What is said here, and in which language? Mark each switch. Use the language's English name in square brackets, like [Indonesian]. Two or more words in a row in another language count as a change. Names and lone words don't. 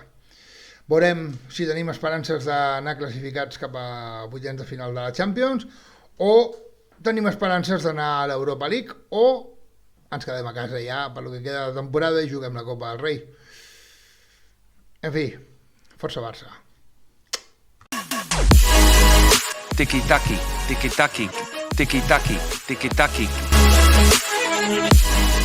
[Catalan] Veurem si tenim esperances d'anar classificats cap a vuitens de final de la Champions o tenim esperances d'anar a l'Europa League o ens quedem a casa ja per lo que queda de temporada i juguem la Copa del Rei. En fi, força Barça. Tiki-taki, tiki-taki, tiki-taki, tiki-taki.